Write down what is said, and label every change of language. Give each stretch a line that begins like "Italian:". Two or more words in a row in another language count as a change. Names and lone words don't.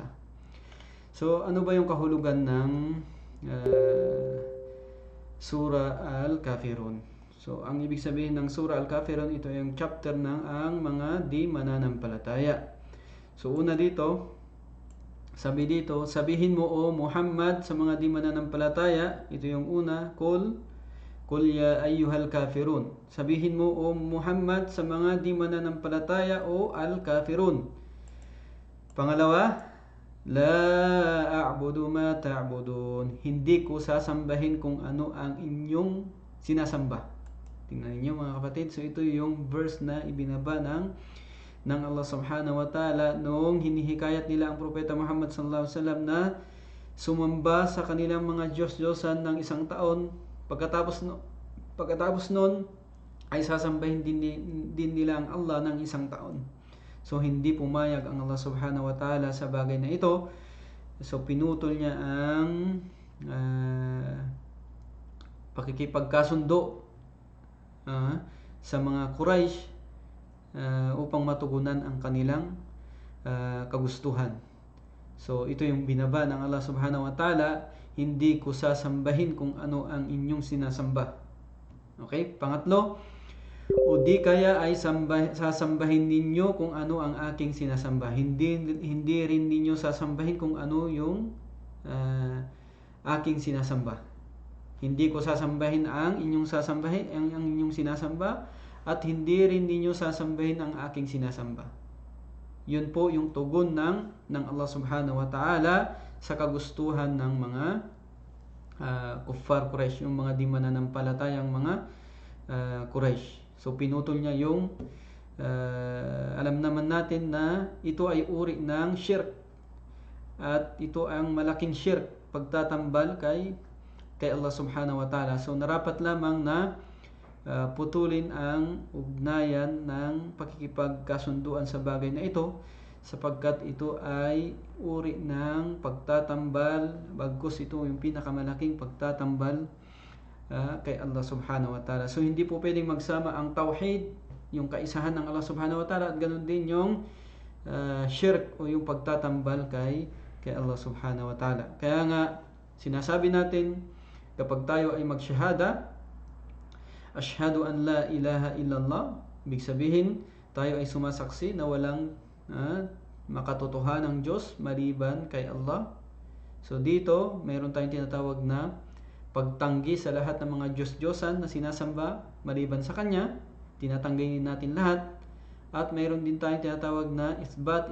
Filipino: So ano ba yung kahulugan ng Surah Al-Kafirun? So ang ibig sabihin ng Surah Al-Kafirun, ito yung chapter ng ang mga di mananampalataya. So una dito, sabihin mo o Muhammad sa mga di mananampalataya, ito yung una,
Arabic: قل يا أيها الكافرون.
Filipino: Sabihin mo o Muhammad sa mga di mananampalataya o al-kafirun.
Arabic: Pangalawa, لا أعبد ما تعبدون.
Filipino: Hindi ko sasambahin kung ano ang inyong sinasamba. Tingnan niyo mga kapatid. So ito yung verse na ibinaba ng Allah
Arabic: سبحانه وتعالى
Filipino: noong hinihikayat nila ang propeta Muhammad
Arabic: صلى الله عليه وسلم
Filipino: na sumamba sa kanilang mga Diyos-Diyosan ng 1 taon. Pagkatapos noon ay sasambahin din nila ang Allah ng 1 taon. So hindi pumayag ang Allah
Arabic: سبحانه وتعالى
Filipino: sa bagay na ito. So pinutol niya ang pakikipagkasundo sa mga Quraysh upang matugunan ang kanilang kagustuhan. So ito yung binaba ng Allah
Arabic: سبحانه وتعالى,
Filipino: hindi ko sasambahin kung ano ang inyong sinasamba. Okay? Pangatlo, o di kaya ay sasambahin ninyo kung ano ang aking sinasamba. Hindi rin ninyo sasambahin kung ano yung aking sinasamba. Hindi ko sasambahin ang inyong sinasamba, at hindi rin ninyo sasambahin ang aking sinasamba. Yun po yung tugon ng Allah
Arabic: سبحانه وتعالى
Filipino: sa kagustuhan ng mga kuffar Quraysh, yung mga di mananampalatayang mga Quraysh. So pinutol niya yung alam naman natin na ito ay uri ng shirk, at ito ang malaking shirk, pagtatambal kay Allah
Arabic: سبحانه وتعالى.
Filipino: So narapat lamang na putulin ang ugnayan ng pakikipagkasunduan sa bagay na ito, sapagkat ito ay uri ng pagtatambal, bagkus ito yung pinakamalaking pagtatambal kay Allah
Arabic: سبحانه وتعالى.
Filipino: So hindi po pwedeng magsama ang tawhid, yung kaisahan ng Allah
Arabic: سبحانه وتعالى,
Filipino: at ganoon din yung shirk o yung pagtatambal kay Allah
Arabic: سبحانه وتعالى.
Filipino: Kaya nga sinasabi natin kapag tayo ay magsyahada,
Arabic: أشهد أن لا إله إلا الله,
Filipino: ibig sabihin tayo ay sumasaksi na walang makatotohanang Diyos maliban kay Allah. So dito, mayroon tayong tinatawag na pagtanggi sa lahat ng mga Diyos-Diyosan na sinasamba maliban sa Kanya. Tinatanggi natin lahat. At mayroon din tayong tinatawag na isbat.